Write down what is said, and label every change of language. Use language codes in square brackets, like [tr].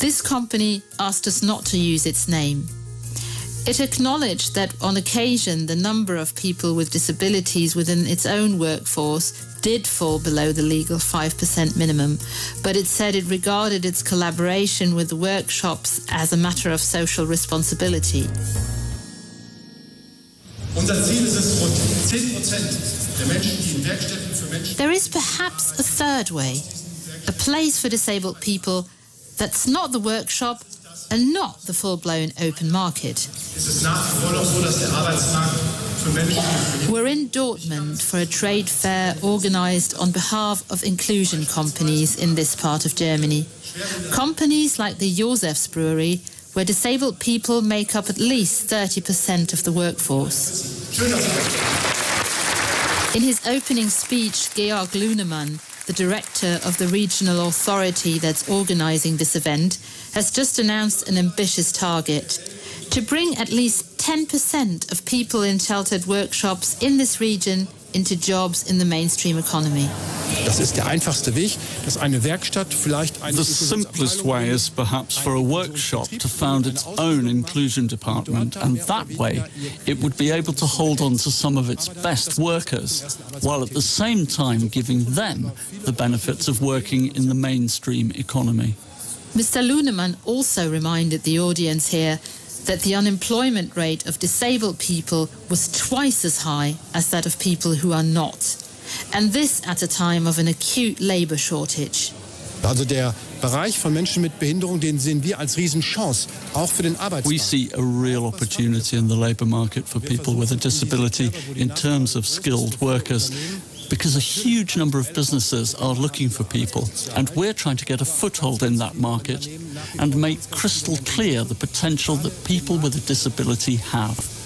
[en] This company asked us not to use its name. It acknowledged that on occasion the number of people with disabilities within its own workforce did fall below the legal 5% minimum, but it said it regarded its collaboration with the workshops as a matter of social responsibility. [de] Unser Ziel ist es, rund 10% der Menschen, die in Werkstätten für Menschen. [en] There is perhaps a third way, a place for disabled people that's not the workshop and not the full-blown open market. [de] Es ist nach wie vor noch so, dass der Arbeitsmarkt. [en] We're in Dortmund for a trade fair organized on behalf of inclusion companies in this part of Germany. Companies like the Josefs Brewery, where disabled people make up at least 30% of the workforce. In his opening speech, Georg Lunemann, the director of the regional authority that's organizing this event, has just announced an ambitious target. To bring at least 10% of people in sheltered workshops in this region into jobs in the mainstream economy. [de] Das ist der einfachste Weg, dass eine Werkstatt vielleicht eine. [en] The simplest way is perhaps for a workshop to found its own inclusion department, and that way it would be able to hold on to some of its best workers, while at the same time giving them the benefits of working in the mainstream economy. Mr. Lunemann also reminded the audience here that the unemployment rate of disabled people was twice as high as that of people who are not. And this at a time of an acute labor shortage. [de] Also der Bereich von Menschen mit Behinderung, den sehen wir als Riesenchance, auch für den Arbeitsmarkt. [en] We see a real opportunity in the labor market for people with a disability in terms of skilled workers. Because a huge number of businesses are looking for people, and we're trying to get a foothold in that market and make crystal clear the potential that people with a disability have.